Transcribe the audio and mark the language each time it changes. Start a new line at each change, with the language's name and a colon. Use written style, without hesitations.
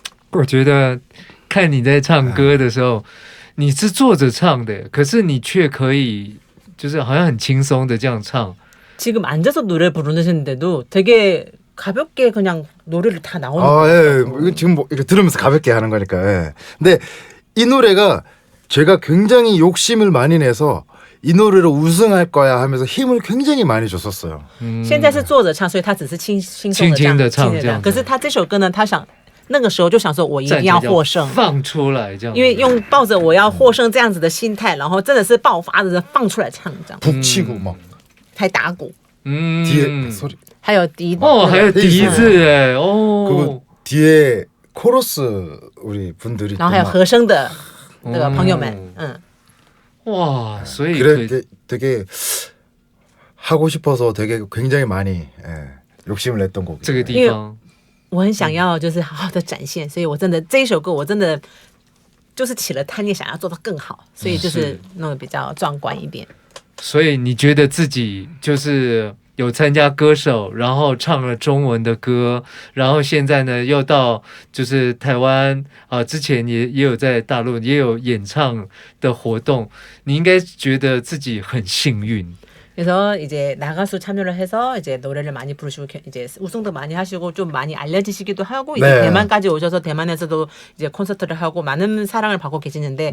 Chinese: 我觉得看你在唱歌的时候，你是坐着唱的，可是你却可以就是好像很轻松的这样唱。
Korean: 지금 앉아서 노래 부르는데도 되게 가볍게 그냥 노래를 다 나오는 아, 예. 것 같아요. 이거 지금 뭐 이렇게 들으면서 가볍게 하는 거니까. 예. 근데 이 노래가 제가 굉장히 욕심을 많이 내서 이 노래로 우승할 거야 하면서 힘을 굉장히 많이 줬었어요.
Chinese: 现在是坐着唱，所以他只是轻松的这样轻轻地唱轻这样子可是他这首歌呢，他想那个时候就想说，我一定要获胜，放出来这样，因为用抱着我要获胜这样子的心态，然后真的是爆发的放出来唱，这样
Korean: 북치고 막
Chinese: 还打鼓，
Korean: 뒤에 소리
Chinese: 还有笛还有笛子哎，哦，
Korean: 그리고 뒤에 코러스 우리 분들이
Chinese: 然后还有
Korean: 또 막-
Chinese: 和声的那个朋友们，哇，所以
Korean: 그래 되게 하고 싶어서 되게 굉장히 많이 욕심을 냈던 곡이에요.
Chinese: 这个地方，我很想要就是好好的展现，所以我真的这一首歌我真的就是起了贪念，想要做到更好，所以就是弄得比较壮观一点。所以你觉得自己就是有参加歌手，然后唱了中文的歌，然后现在呢又到就是台湾之前也有在大陆也有演唱的活动，你应该觉得自己很幸运。
Korean: 그래서 이제 나가수 참여를 해서 이제 노래를 많이 부르시고 이제 우승도 많이 하시고 좀 많이 알려지시기도 하고 이제 네. 대만까지 오셔서 대만에서도 이제 콘서트를 하고 많은 사랑을 받고 계시는데